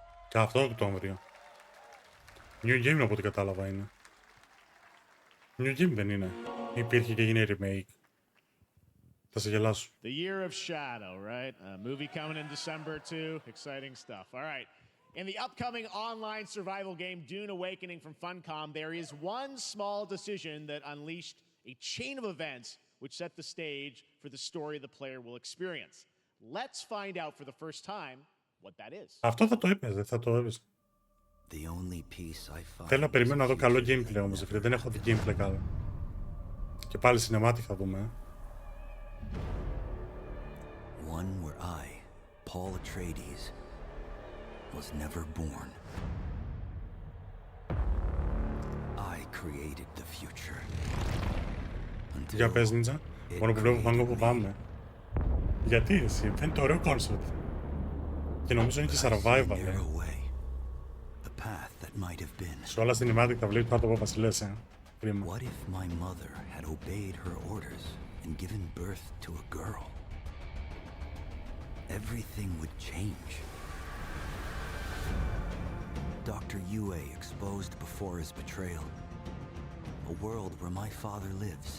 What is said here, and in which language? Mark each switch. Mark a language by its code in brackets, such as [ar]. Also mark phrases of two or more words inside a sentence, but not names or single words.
[el] Και αυτό Οκτώβριο. New Game από ό,τι κατάλαβα είναι. New Game δεν είναι. Υπήρχε και γίνει remake. Θα σε γελάσω. [en] The Year of Shadow, right? A movie coming in December too. Exciting stuff. All right. In the upcoming online survival game Dune Awakening from Funcom, there is one small decision that unleashed a chain of events which set the stage for the story the player will experience. Let's find out for the first time what that is. [el] Αυτό θα το έπαιζε, θα το έπαιζε. Θέλω να περιμένω να δω καλό gameplay όμως, φίλε. Δεν έχω δει gameplay καλό. Και πάλι cinematic θα δούμε. [en] One where I, Paul Atreides, was never born. I created the future. [el] Για πες, Νίτσα. Μόνο που βλέπω πάνω που πάμε. Γιατί εσύ, φαίνεται ωραίο concept. Και νομίζω είναι και survival, Σε όλα cinematic θα βλέπεις πάνω από βασιλές, Κρίμα. [en] What if my mother had obeyed her orders and given birth to a girl? Everything would change. Dr. Yue exposed before his betrayal. A world where my father lives.